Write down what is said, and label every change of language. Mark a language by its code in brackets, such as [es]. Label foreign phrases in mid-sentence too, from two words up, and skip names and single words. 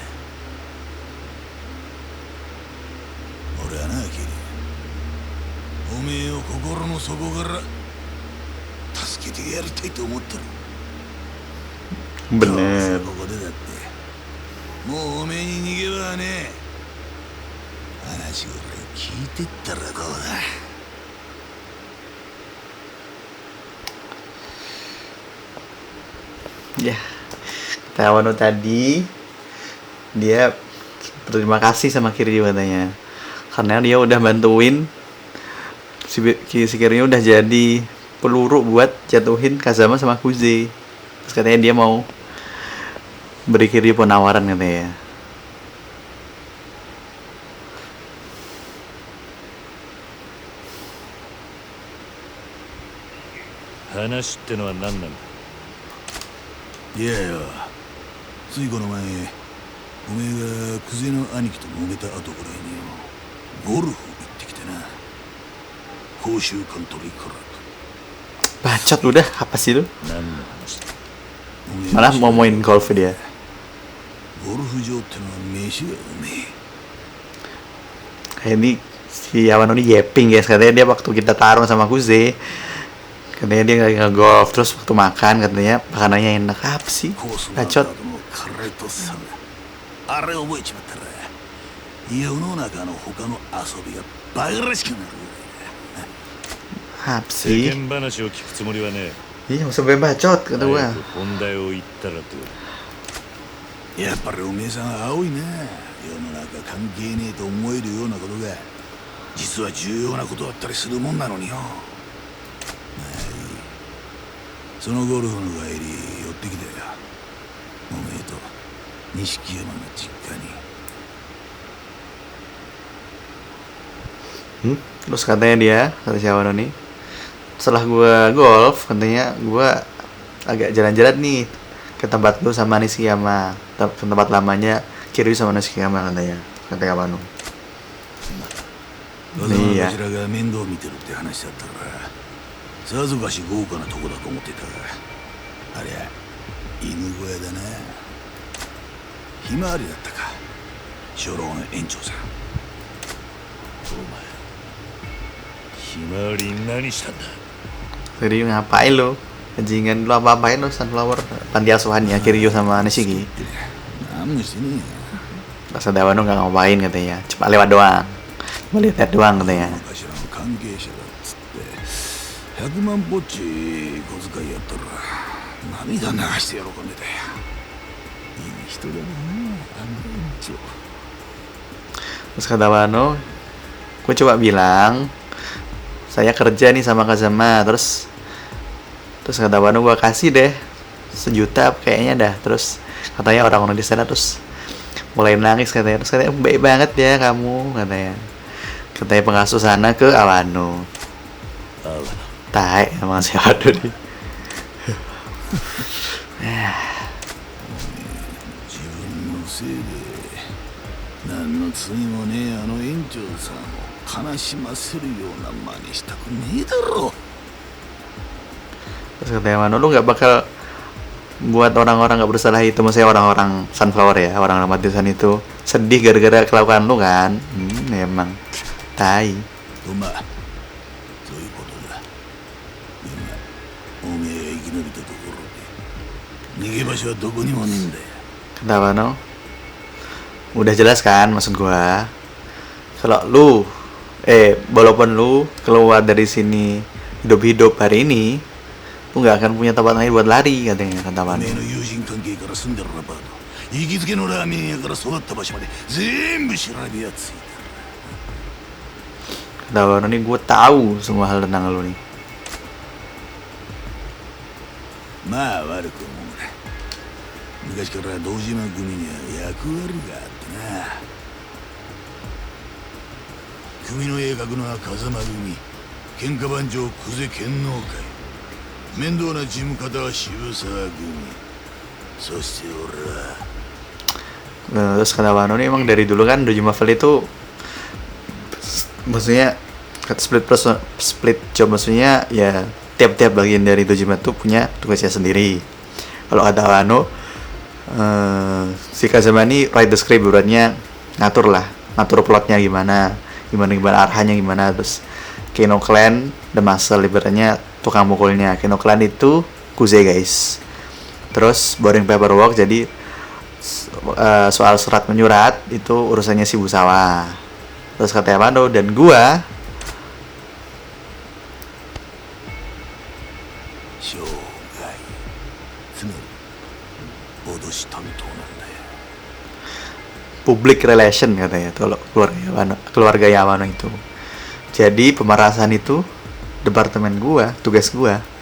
[ja] 俺はなキリ、おめえを心の底から助けてやりたいと思ってる。 [id] Bener. [ja] ここでだってもうおめえに逃げ場はねえ。話ぐらい聞いてったらどうだ。 [id] Ya, kita Wano tadi dia berterima kasih sama Kiryu katanya, karena dia udah bantuin si Kiryu udah jadi peluru buat jatuhin Kazama sama Kuze. Terus katanya dia mau beri Kiryu penawaran katanya. [ja] 話ってのは何なんだ。いやよ、ついこの前おめえがクゼの兄貴と揉めた後ぐらいによ、ゴルフ行ってきてな。甲州カントリークラブ。 [id] Bacot udah, apa sih lu? [ja] 何の話だ。 [id] Malah mau main golf dia. [ja] ゴルフ場ってのは飯がうめえ。 [id] Kayak ini si Yawano ini [en] yapping guys, [id] katanya dia waktu kita tarung sama Kuze, katanya dia nge-golf, terus waktu makan katanya makanannya enak. Apa sih? [ja] コースの [id] Bacot. [ja] 後のカレーとサウナ、あれ覚えちまったら世の中の他の遊びがバカらしくなるぐらいだ。 [id] Apa [ja] 世 [id] sih? [ja] 間話を聞くつもりはね。 [id] Iya, nggak usah banyak bacot kata [ja] 早 [id] gua. [ja] く本題を言ったらどう。やっぱりおめえさんは青いな。世の中関係ねえと思えるようなことが実は重要なことだったりするもんなのによ。まあいい、そのゴルフの帰り寄ってきたよ、おめえと錦山の実家に。 [id] Terus katanya dia, kata si Yawano nih, setelah gua golf katanya gua agak jalan-jalan nih ke tempat lu sama Nishiyama, ke tempat lamanya Kiryu sama Nishiyama katanya, kata Yawano. [ja] わざわざこちらが面倒見てるって話だったからさぞかし豪華なとこだと思ってたが、ありゃ犬小屋だな。ひまわりだったか、初老の園長さん。お前ひまわりに何したんだ。 [id] Kiryu ngapain lu? Bajingan lu apa-apain lu Sunflower panti asuhannya Kiryu sama Nishiki. [ja] 何もしてねえよ。 [id] Pas ada Yawano nggak ngapain katanya, cuma lewat doang, cuma lihat doang katanya. [ja] 昔の関係者だっつって100万ぽっち小遣いやったら涙流して喜んでたよ。いい人だなあの園長。 [id] Terus kata Wano, gue coba bilang saya kerja nih sama Kazama, terus kata Wano gue kasih deh 1 juta kayaknya dah. Terus katanya orang-orang di sana terus mulai nangis katanya, terus katanya baik banget ya kamu katanya pengasuh sana ke Awano. [ja] あわ [id] Tai emang si Awano nih. [ja] 自分のせいで何の罪もねえあの園長さんを悲しませるような真似したくねえだろ。 [id] Terus katanya Wano, lu nggak bakal buat orang-orang nggak bersalah itu, maksudnya orang-orang Sunflower ya, orang-orang matiusan itu sedih gara-gara kelakuan lu kan. Emang tai. [ja] とまあそういうことだ。今おめえが生き延びたところで逃げ場所はどこにもねえんだよ。 [id] Kata Wano, udah jelas kan maksud gua, kalau lu walaupun lu keluar dari sini hidup-hidup hari ini, lu nggak akan punya tempat lain buat lari katanya, kata [ja] お [id] Wano. [ja] めえの友人関係から住んでるアパート、行きつけのラーメン屋から育った場所まで全部調べやついた。 [id] Kata Wano nih, gue tahu semua hal tentang lu nih. [ja] まあ悪く思うな。昔から堂島組には役割があってな。組の絵描くのは風間組、喧嘩番長久世剣能会、面倒な事務方は渋沢組、そして俺は [id] Terus kata Wano nih, emang dari dulu kan Dojo Marvel itu maksudnya [en] split job, [id] maksudnya ya tiap-tiap bagian dari Dojima tuh punya tugasnya sendiri. Kalau kata Wano, si Kazama ini [en] write the script, [id] buatnya ngatur plotnya gimana arahnya gimana. Terus Keno Clan [en] The Muscle, [id] ibaratnya tukang mukulnya. Keno Clan itu Kuze guys. Terus [en] boring paperwork, [id] jadi soal surat menyurat itu urusannya si Busawa. Terus kata Wano, dan gua [ja] 生涯つまり脅し担当なんだよ。 [en] public relation [id] katanya tuh keluarga Yamano itu. Jadi pemerasan itu departemen gua, tugas gua.